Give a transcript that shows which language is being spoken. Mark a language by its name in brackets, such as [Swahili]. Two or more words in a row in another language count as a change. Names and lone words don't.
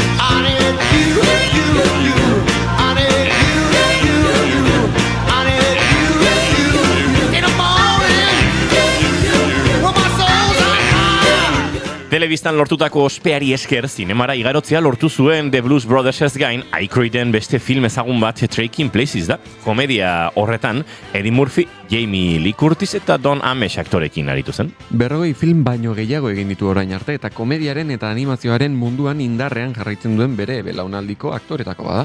[English] I need you, I need you, I need you in the morning when my soul's on fire. [Basque] Telebistan lortutako ospeari esker zinemara igarotzea lortu zuen The Blues Brothers gain, Aykroyden beste film ezagun bat Taking Places da. Komedia horretan Eddie Murphy, Jamie Lee Curtis eta Don Amesh aktorekin aritu zen. 40 film baino gehiago egin ditu orain arte eta komediaren eta animazioaren munduan indarrean jarraitzen duen bere belaunaldiko aktoretako bada.